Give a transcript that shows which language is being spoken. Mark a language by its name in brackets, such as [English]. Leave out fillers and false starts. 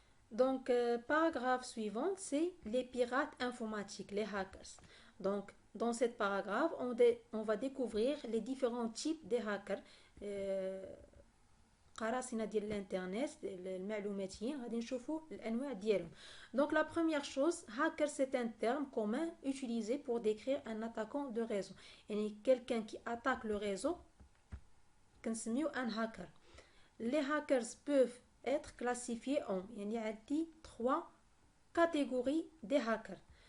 [French] Donc, paragraphe suivant, c'est les pirates informatiques, les hackers. Donc, dans cette paragraphe, on va découvrir les différents types de hackers. [Arabic] قراصنة ديال الانترنت المعلوماتيين غادي نشوفوا الانواع ديالهم. [French] Donc la première chose, hacker c'est un terme commun utilisé pour décrire un attaquant de réseau. يعني quelqu'un qui attaque le réseau كنسميو un hacker. Les hackers peuvent être classifiés en [Arabic] يعني عندي [French] trois catégories des hackers.